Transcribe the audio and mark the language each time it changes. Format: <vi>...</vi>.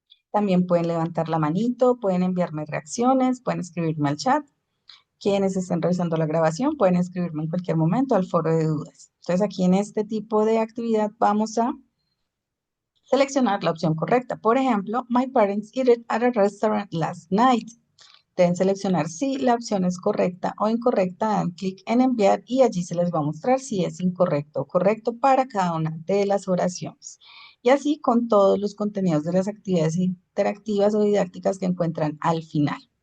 <es>También pueden levantar la manito, pueden enviarme reacciones, pueden escribirme al chat. Quienes estén revisando la grabación pueden escribirme en cualquier momento al foro de dudas. Entonces aquí en este tipo de actividad vamos a seleccionar la opción correcta. Por ejemplo,</es> <en>my parents ate at a restaurant last night.</en> <es>Deben seleccionar si la opción es correcta o incorrecta, dan clic en enviar y allí se les va a mostrar si es incorrecto o correcto para cada una de las oraciones. Y así con todos los contenidos de las actividades interactivas o didácticas que encuentran al final.</es>